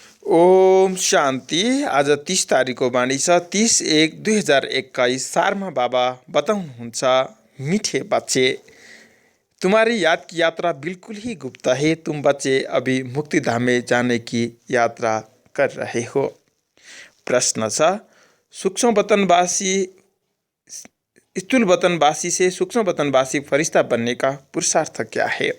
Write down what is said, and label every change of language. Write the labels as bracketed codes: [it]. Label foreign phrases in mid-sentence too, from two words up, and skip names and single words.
[ne] ओम शान्ति। आज 30 तारिकको बाणी छ 30/1/2021 सारमा बाबा बताउनुहुन्छ, [hi] मीठे बच्चे, तुम्हारी याद की यात्रा बिल्कुल ही गुप्त है। तुम बच्चे अभी मुक्तिधाम में जाने की यात्रा कर रहे हो। [ne] प्रश्न छ, [hi] सूक्ष्म वतनवासी स्थूल वतनवासी से सूक्ष्म वतनवासी फरिश्ता बनने का पुरुषार्थ क्या है?